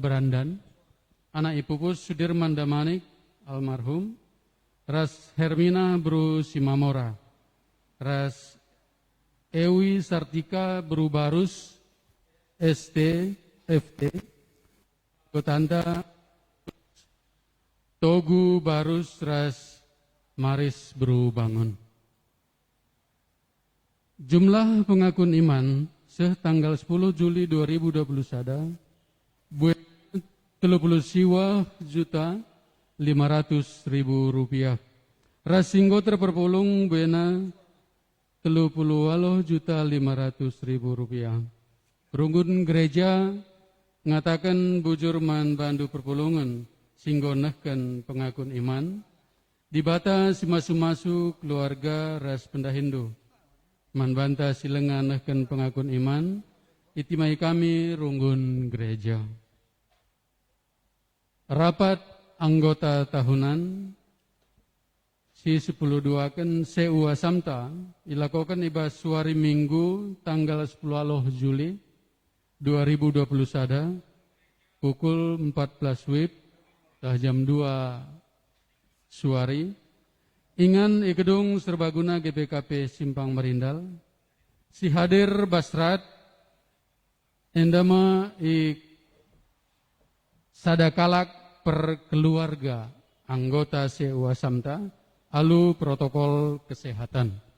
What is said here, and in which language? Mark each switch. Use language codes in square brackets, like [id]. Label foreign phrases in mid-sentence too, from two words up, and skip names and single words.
[btx] Berandan anak Ipupus Sudirman Damanik almarhum, ras Hermina Bru Simamora, ras Ewi Sartika Bru Barus ST FT, Kotanda Togu Barus ras Maris Bru Bangun. Jumlah pengakun iman setanggal 10 Juli 2020 sada 30 siwa juta 500.000 rupiah. Rasinggo terperpulung bena 30 juta 500.000 rupiah. Runggun gereja ngatakan bujur man bandu perpulungan singgo nehkan pengakun iman dibata simasu-masu keluarga ras pendahindu man banta silengan nehkan pengakun iman itimai kami runggun gereja. [id] Rapat anggota tahunan [btx] si 10.2 kan CU Asamta ilakokan ibas suari minggu tanggal 10 Juli 2020 sada pukul 14 wib jam 2 suari ingan [id] gedung serbaguna [btx] GPKP Simpang Marindal si hadir Basrat endama sadakalak per keluarga anggota CU Asamta alu [id] protokol kesehatan.